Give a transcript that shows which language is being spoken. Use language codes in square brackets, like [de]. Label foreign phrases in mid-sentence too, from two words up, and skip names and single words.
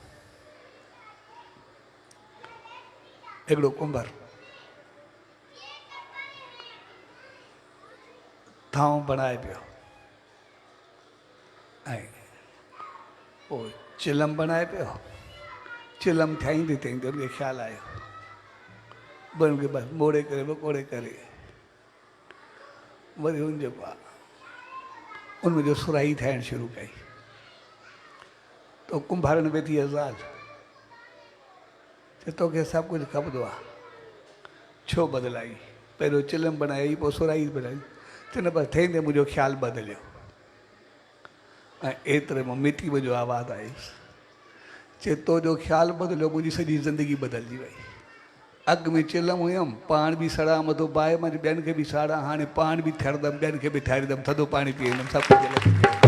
[sd] हिकिड़ो कुंभार थांव बणाए पियो ऐं पोइ चिलम बणाए पियो, चिलम ठाहींदे ठाहींदे हुनखे ख़्यालु आयो बन खे बसि मोड़े करे वकोड़े करे वरी हुन जेको आहे उनमें जो सुराही ठाहिणु शुरू कई। तो कुंभारनि वेठी ज़ाल चए तोखे सभु कुझु खपंदो आहे, छो बदिलाई, पहिरियों चिलम बनाई पोइ सुराही बनाई, चए न बसि ठहींदे मुंहिंजो ख़्यालु बदिलियो। ऐं एतिरे में मिटी जो आवाज़ु आयुसि, चए तो जो ख़्यालु बदिलियो मुंहिंजी सॼी ज़िंदगी बदिलजी वई। अॻु में चिलम हुयमि, पाण बि सड़ा मथो बाहि मां ॿियनि खे बि साड़ा, हाणे पाण बि ठरंदमि, ॿियनि खे बि ठारींदमि, थधो पाणी पीअंदमि, सभु कुझु।